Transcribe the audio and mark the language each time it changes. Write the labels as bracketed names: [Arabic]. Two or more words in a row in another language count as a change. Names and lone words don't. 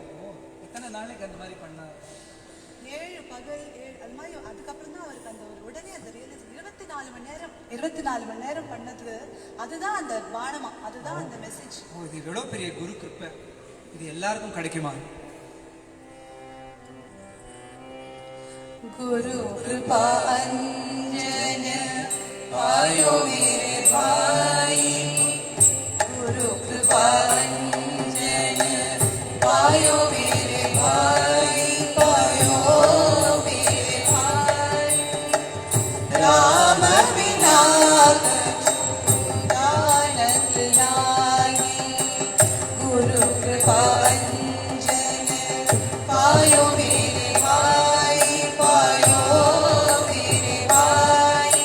[Tamil] எத்தனை நாளைக்கு அந்த மாதிரி பண்ணார்? 7 பகல் 7 அது மாதிரி. அதுக்கப்புறம் தான் அவருக்கு அந்த ஒரு உடனே அந்த ரியலைஸ் 24 மணி நேரம் பண்ணது. அதுதான் அந்த பானமா, அதுதான் அந்த மெசேஜ். ஓ, இது எவ்வளவு பெரிய குரு கிருப்பை. இது எல்லாருக்கும் கிடைக்குமா? [Hindi] गुरु कृपा अंजन पायो मेरे भाई, गुरु कृपा अंजन पायो मेरे भाई, पायो मेरे भाई। राम बिना जानत नाही, गुरु कृपा अंजन पायो मेरे भाई, पायो मेरे भाई।